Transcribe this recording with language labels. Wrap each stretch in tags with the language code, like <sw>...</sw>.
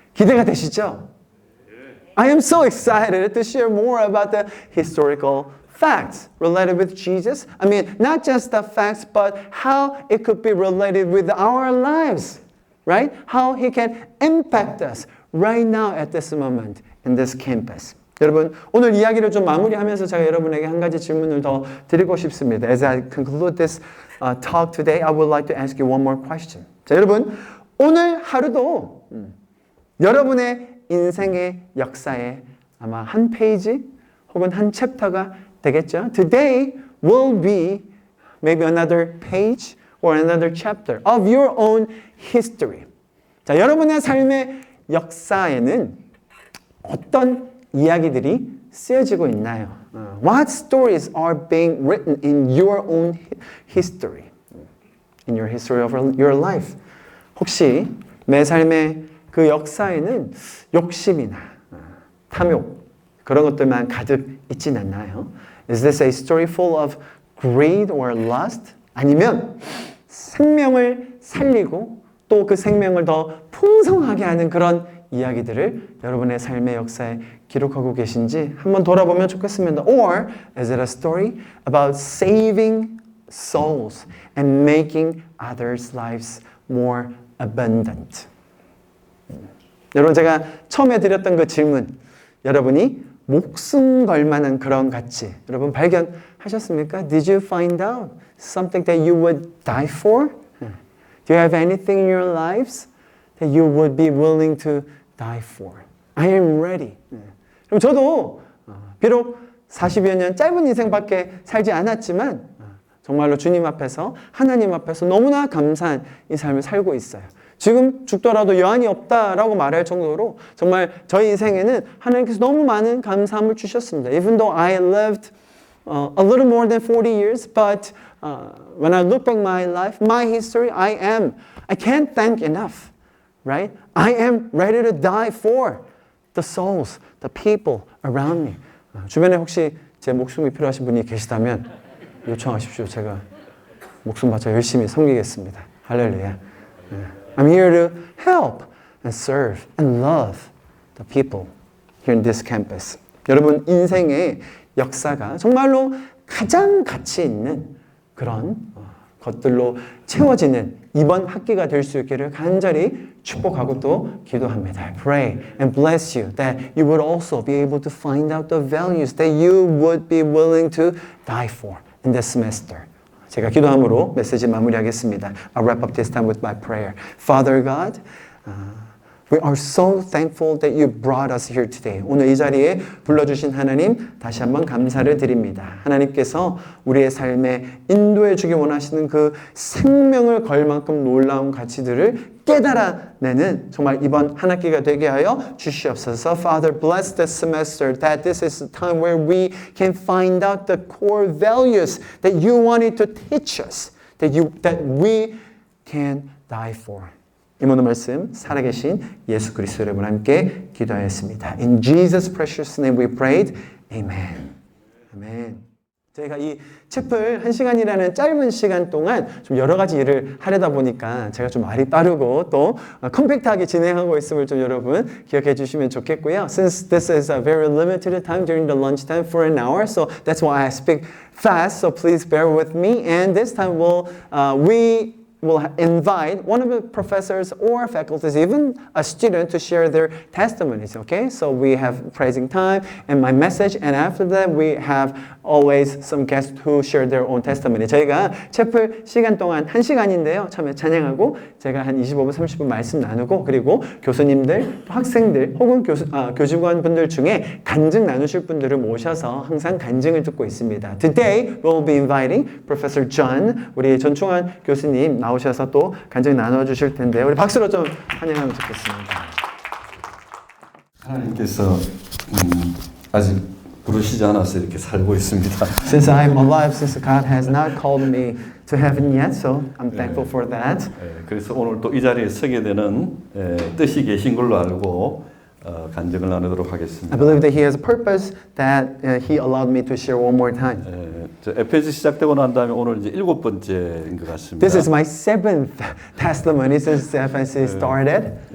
<ko>기대가 되시죠?</ko> <en>I am so excited to share more about the historical facts related with Jesus. I mean, not just the facts, but how it could be related with our lives, right? How he can impact us right now at this moment in this campus.</en> <ko>여러분 오늘 이야기를 좀 마무리하면서 제가 여러분에게 한 가지 질문을 더 드리고 싶습니다.</ko> <en>As I conclude this talk today, I would like to ask you one more question.</en> <ko>자, 여러분 오늘 하루도 여러분의 인생의 역사에 아마 한 페이지 혹은 한 챕터가 되겠죠.</ko> <en>Today will be maybe another page or another chapter of your own history.</en> <ko>자, 여러분의 삶의 역사에는 어떤 이야기들이 쓰여지고 있나요?</ko> <en>What stories are being written in your own history? In your history of your life.</en> <ko>혹시 내 삶의 그 역사에는 욕심이나 탐욕 그런 것들만 가득 있진 않나요?</ko> <en>Is this a story full of greed or lust?</en> <ko>아니면 생명을 살리고 또 그 생명을 더 풍성하게 하는 그런 이야기들을 여러분의 삶의 역사에 기록하고 계신지 한번 돌아보면 좋겠습니다.</ko> <en>Or is it a story about saving souls and making others' lives more abundant?</en> <ko>여러분 제가 처음에 드렸던 그 질문 여러분이 목숨 걸 만한 그런 가치 여러분 발견하셨습니까?</ko> <en>Did you find out something that you would die for? Do you have anything in your lives that you would be willing to die for? I am ready.</en> <ko>그럼 저도 비록 40여 년 짧은 인생밖에 살지 않았지만 정말로 주님 앞에서 하나님 앞에서 너무나 감사한 이 삶을 살고 있어요. 지금 죽더라도 여한이 없다라고 말할 정도로 정말 저희 인생에는 하나님께서 너무 많은 감사함을 주셨습니다.</ko> <en>Even though I lived a little more than 40 years, but when I look back my life, my history, I can't thank enough, right? I am ready to die for the souls, the people around me.</en> <ko>주변에 혹시 제 목숨이 필요하신 분이 계시다면 요청하십시오. 제가 목숨 바쳐 열심히 섬기겠습니다. 할렐루야.</ko> <en>I'm here to help and serve and love the people here in this campus.</en> <ko>여러분 인생의 역사가 정말로 가장 가치 있는 그런 것들로 채워지는 이번 학기가 될 수 있기를 간절히 축복하고 또 기도합니다.</ko> <en>I pray and bless you that you would also be able to find out the values that you would be willing to die for in this semester.</en> <ko>제가 기도함으로 메시지 마무리하겠습니다.</ko> <en>I'll wrap up this time with my prayer. Father God, We are so thankful that you brought us here today.</en> <ko>오늘 이 자리에 불러주신 하나님 다시 한번 감사를 드립니다. 하나님께서 우리의 삶에 인도해 주기 원하시는 그 생명을 걸 만큼 놀라운 가치들을 깨달아내는 정말 이번 한 학기가 되게 하여 주시옵소서.</ko> <en>Father, bless this semester that this is a time where we can find out the core values that you wanted to teach us, that we can die for.</en> <ko>이 모든 말씀 살아계신 예수 그리스도 이름으로 함께 기도하였습니다.</ko> <en>In Jesus' precious name we prayed. Amen. Amen.</en> <ko>저희가 이 채플 1시간이라는 짧은 시간 동안 좀 여러 가지 일을 하려다 보니까 제가 좀 말이 빠르고 또 컴팩트하게 진행하고 있음을 좀 여러분 기억해 주시면 좋겠고요.</ko> <en>Since this is a very limited time during the lunch time for an hour, so that's why I speak fast, so please bear with me. And this time we will invite one of the professors or faculties, even a student, to share their testimonies, okay? So we have praising time and my message, and after that we have always some guests who share their own testimony.</en> <ko>저희가 채플 시간 동안 1시간인데요. 처음에 찬양하고 제가 한 25분, 30분 말씀 나누고 그리고 교수님들, 학생들 혹은 교직원 분들 중에 간증 나누실 분들을 모셔서 항상 간증을 듣고 있습니다.</ko> <en>Today we'll be inviting Professor John,</en> <ko>우리 전충환 교수님 나오셔서 또 간증 나눠주실 텐데요. 우리 박수로 좀 환영하면 좋겠습니다. 하나님께서 아직 부르시지 않아서 이렇게 살고 있습니다.</ko> <en>Since I'm alive, since God has not called me to heaven yet, so I'm thankful for that.</en> <ko>그래서 오늘 또 이 자리에 서게 되는 뜻이 계신 걸로 알고 간증을 나누도록</ko> <en>I</en> <ko>하겠습니다.</ko> <en>believe that He has a purpose that He allowed me to share one more time.</en> <ko>저 에페소 시작되고 난 다음에 오늘 이제 7번째인 것 같습니다.</ko> <en>This is my 7th testimony since the FNC started.</en>